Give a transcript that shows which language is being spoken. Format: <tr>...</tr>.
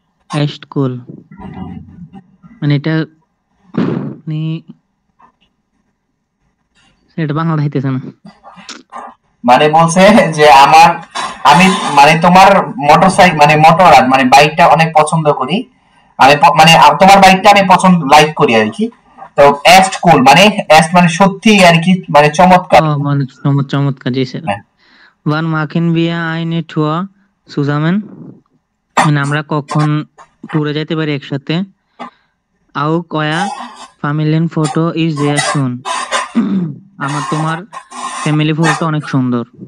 <bn>Act cool মানে এটা এটা বাংলা হইতেছে না। মানে বলছে যে আমি মানে তোমার মোটরসাইকেল মানে মোটররাড মানে বাইকটা অনেক পছন্দ করি আমি মানে তোমার বাইকটা আমি পছন্দ লাইক করি আর কি তো এস্ট কুল মানে এস্ট মানে সত্যি আর কি মানে চমৎকার মানে চমৎকার জি sir</bn> <de>Wann machen wir eine Tour zusammen?</de> <bn>মানে আমরা কখন ট্যুরে যেতে পারি একসাথে</bn> <de>Auch euer Familienfoto ist sehr schön.</de> <bn>আমার তোমার ফ্যামিলি ফটোটা অনেক সুন্দর</bn>